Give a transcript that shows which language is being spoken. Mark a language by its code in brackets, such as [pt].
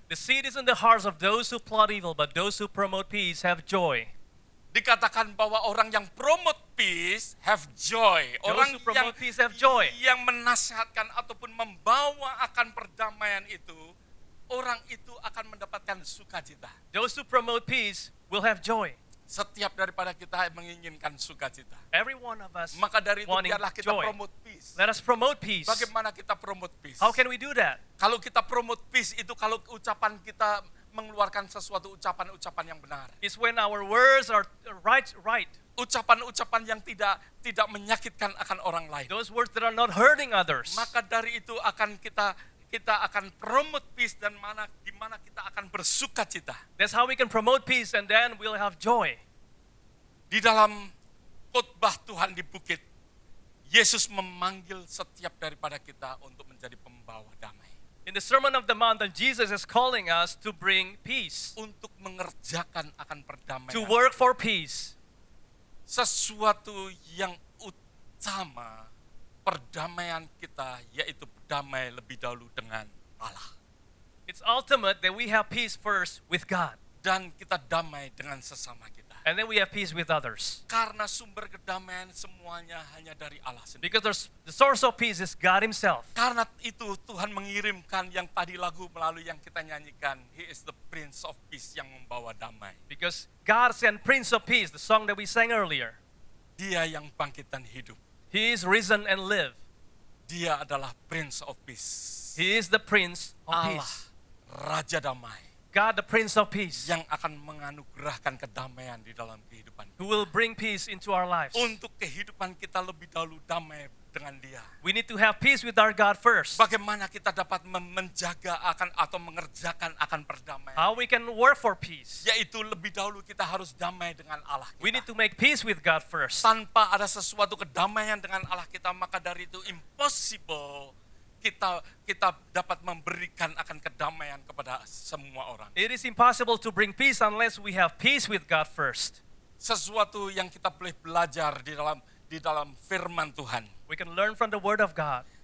[en] The seed is in the hearts of those who plot evil, but those who promote peace have joy. [id] Dikatakan bahwa orang yang [en] promote peace have joy. [id] Orang [en] Those who promote peace have joy. [id] yang menasihatkan ataupun membawa akan perdamaian itu, orang itu akan mendapatkan sukacita. [en] Those who promote peace will have joy. [id] Setiap daripada kita menginginkan sukacita. [en] Every one of us [id] Maka dari itu [en] wanting [id] biarlah kita [en] joy. promote peace. Let us promote peace. [id] Bagaimana kita [en] promote peace? How can we do that? [id] Kalau kita [en] promote peace [id] itu kalau ucapan kita mengeluarkan sesuatu ucapan-ucapan yang benar. [en] It's when our words are right. [id] Ucapan-ucapan yang tidak menyakitkan akan orang lain. [en] Those words that are not hurting others. [id] Maka dari itu akan kita akan [en] promote peace [id] dan di mana kita akan bersukacita. [en] That's how we can promote peace, and then we'll have joy. [id] Di dalam khotbah Tuhan di bukit, Yesus memanggil setiap daripada kita untuk menjadi pembawa damai. [en] In the Sermon of the Mount, Jesus is calling us to bring peace, [id] Untuk mengerjakan akan perdamaian. [en] to work for peace. [id] Sesuatu yang utama perdamaian kita yaitu berdamai lebih dahulu dengan Allah. [en] It's ultimate that we have peace first with God, [id] Dan kita damai dengan sesama kita. [en] and then we have peace with others. [id] Karena sumber kedamaian semuanya hanya dari Allah sendiri. [en] Because the source of peace is God Himself. [id] Karena itu Tuhan mengirimkan yang tadi lagu melalui yang kita nyanyikan, [en] He is the Prince of Peace [id] yang membawa damai. [en] Because God sent Prince of Peace, the song that we sang earlier. [id] Dia yang bangkit dan hidup. [en] He is risen and live. [id] Dia adalah [en] Prince of Peace. He is the Prince of [id] Allah, [en] Peace. [id] Raja Damai, [en] God, the Prince of Peace, [id] yang akan menganugerahkan kedamaian di dalam kehidupan kita. [en] who will bring peace into our lives. [id] Untuk kehidupan kita lebih dahulu damai dengan Dia. [en] We need to have peace with our God first. [id] Bagaimana kita dapat menjaga akan atau mengerjakan akan perdamaian? [en] How we can work for peace. [id] Yaitu lebih dahulu kita harus damai dengan Allah [en] We need [id] kita. [en] to make peace with God first. [id] Tanpa ada sesuatu kedamaian dengan Allah kita, maka dari itu impossible kita dapat memberikan akan kedamaian kepada semua orang. [en] It is impossible to bring peace unless we have peace with God first. [id] Sesuatu yang kita boleh belajar di dalam firman Tuhan, [en] We can learn from the Word of God.